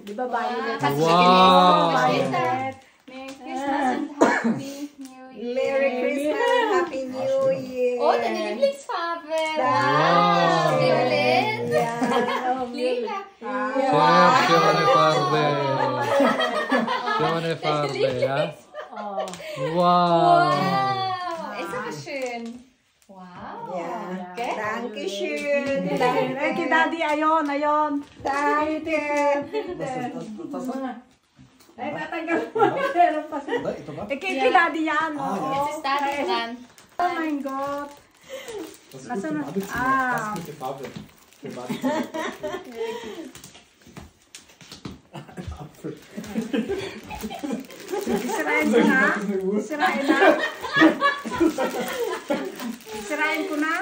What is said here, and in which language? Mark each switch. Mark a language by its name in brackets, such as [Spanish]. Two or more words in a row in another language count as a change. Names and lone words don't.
[English] violet. Wow. Violet. Merry Christmas and Happy New Year. Merry Christmas, Happy New Year. Oh, the lieblingsfarbe. Wow. Wow. Violet. Yeah. [German] Lila. Sione farbe. Sione farbe, ha? Oh. Wow. Wow. Ist aber schön. Wow. [English] Yeah. Okay. [German] Dankeschön. [Filipino] Eh, kay Daddy, ayon. [German] Danke. [Filipino] Eh, tatanggal mo. Meron pa siya. Eh, kay Daddy yan. [German] Jetzt ist Daddy dran. [English] Oh my God. [Filipino] Nasaan na? Ah. Sirain ko na. Sirain na. Sirain ko na.